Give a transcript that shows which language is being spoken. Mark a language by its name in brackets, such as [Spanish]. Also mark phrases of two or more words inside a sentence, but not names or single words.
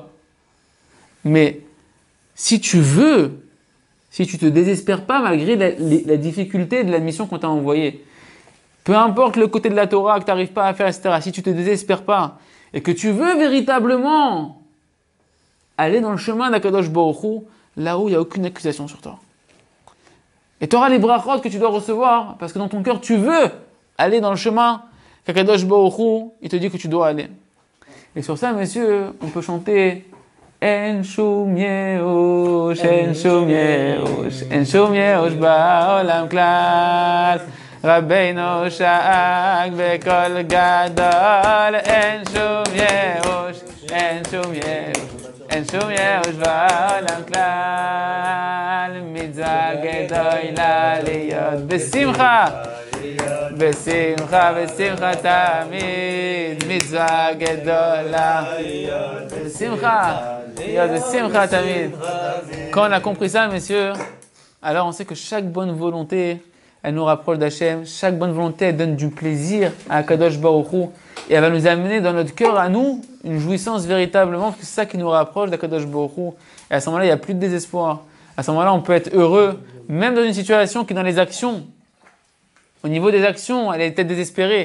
[French] Mais si tu veux, si tu te désespères pas malgré la difficulté de la mission qu'on t'a envoyée, peu importe le côté de la Torah que tu n'arrives pas à faire, etc., si tu te désespères pas et que tu veux véritablement aller dans le chemin d' [Hebrew] הקדוש ברוך הוא, [French] là où il n'y a aucune accusation sur toi. Et tu auras les brachot que tu dois recevoir, parce que dans ton cœur, tu veux aller dans le chemin qu' [Hebrew] הקדוש ברוך הוא, [French] il te dit que tu dois aller. Et sur ça, messieurs, on peut chanter [Hebrew] אין שום ייאוש, אין שום ייאוש, אין שום ייאוש בעולם כלל. רבינו שאג בקול גדול, אין שום ייאוש, אין שום ייאוש, אין שום ייאוש בעולם כלל. מצווה גדולה להיות בשמחה, בשמחה, בשמחה תמיד. מצווה גדולה בשמחה, להיות בשמחה tamiz. [French] Quand on a compris ça, messieurs, alors on sait que chaque bonne volonté, elle nous rapproche d'Hachem. Chaque bonne volonté, elle donne du plaisir à [Hebrew] קדוש ברוך הוא. [French] Et elle va nous amener dans notre cœur à nous une jouissance véritablement, parce que c'est ça qui nous rapproche d' [Hebrew] הקדוש ברוך הוא. [French] Et à ce moment-là, il n'y a plus de désespoir. À ce moment-là, on peut être heureux, même dans une situation qui, dans les actions, au niveau des actions, elle est peut-être désespérée.